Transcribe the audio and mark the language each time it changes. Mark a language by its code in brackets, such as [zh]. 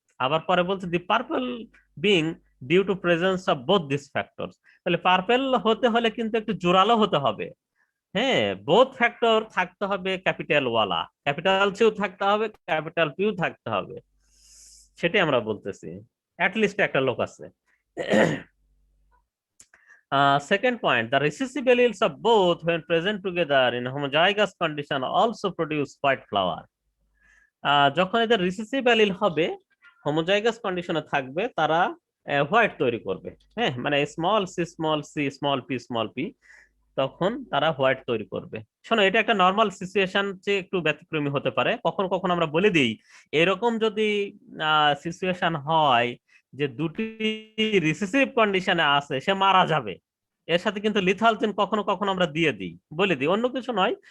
[bn] আবার পরে বলছে [en] The purple being due to presence of both this factors. [bn] তাহলে পার্পল হতে হলে কিন্তু একটু জোরালো হতে হবে। হ্যাঁ, বোথ ফ্যাক্টর থাকতে হবে, ক্যাপিটাল ওয়ালা, ক্যাপিটাল সিও থাকতে হবে, ক্যাপিটাল পিও থাকতে হবে। সেটাই আমরা বলতেছি, অ্যাটলিস্ট একটা লোক আছে। [en] Second point, the recessive alleles of both when present together in homozygous condition also produce white flower. [bn] যখন এদের রিসেসিভ অ্যালিল হবে, হোমোজাইগাস কন্ডিশনে থাকবে, তারা হোয়াইট তৈরি করবে। হ্যাঁ, মানে small C small C small P small P, তখন তারা হোয়াইট তৈরি করবে। শোনো, এটা একটা নর্মাল সিচুয়েশন, চেয়ে একটু ব্যতিক্রমী হতে পারে। কখনো কখনো আমরা বলে দিই, এরকম যদি সিচুয়েশন হয় যে দুটি রিসেসিভ কন্ডিশনে আছে, সে মারা যাবে, এর সাথে কিন্তু লিথাল চেন কখনো কখনো আমরা দিয়ে দিই, বলে দিই, অন্য কিছু নয়।